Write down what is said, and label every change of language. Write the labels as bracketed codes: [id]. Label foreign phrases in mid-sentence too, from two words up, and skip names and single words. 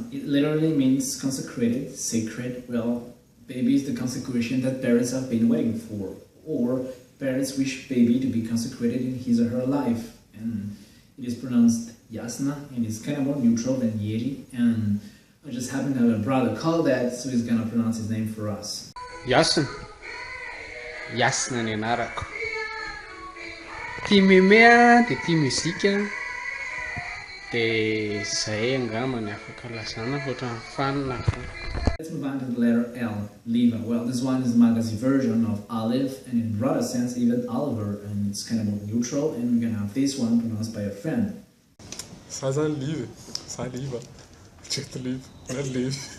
[en] It literally means consecrated, sacred. Well, baby is the consecration that parents have been waiting for, or parents wish baby to be consecrated in his or her life, and it is pronounced Yasna, and it's kind of more neutral than Yeri, and I just happen to have a brother called that, so he's gonna pronounce his name for us. Yasin. [mg] Yasna ni anarako. Tia memea, dia tia muzika. Dia zay angamba ny afaka lasana ohatran'ny fanina. [en] Let's move on to the letter L, Liva. Well, this one is Malagasy version of olive, and in broader sense even Oliver, and it's kind of more neutral, and we're gonna have this one pronounced by a friend. Saliva. Check the leave. Not leave.